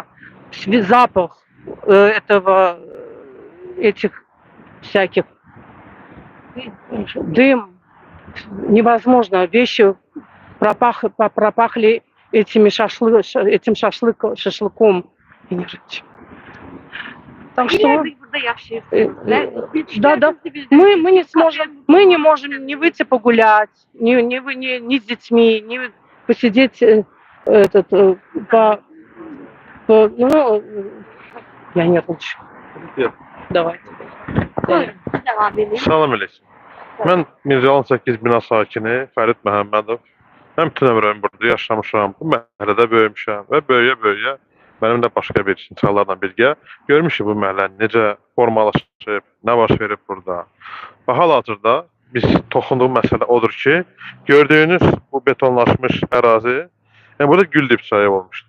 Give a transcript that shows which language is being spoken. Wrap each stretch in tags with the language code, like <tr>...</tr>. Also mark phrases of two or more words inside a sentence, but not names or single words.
<ru>Запах этих всяких дым невозможно. Вещи пропахли этим шашлыком. Так что</ru> <az>burada yaşayırsınız.</az> <ru>да. Мы не можем не выйти погулять, ни с детьми, ни посидеть ну, я нервничаю. Нет. Давайте.</ru> <az>Devam edin. Salam əleykum. Mən Mirzə 18 bina sakini Fərid Məhəmmədov. Mən bütün ömrümü burada yaşamışam, bu məhəllədə böyümüşəm və böyüyə mənim də başqa bir insanlarla birgə görmüşük bu məhəllənin necə formalaşıb, nə baş verib burada. Və hal-hazırda biz toxunduğumuz məsələ odur ki, gördüyünüz bu betonlaşmış ərazi, yəni burada gül dibçayı olmuşdu.</az>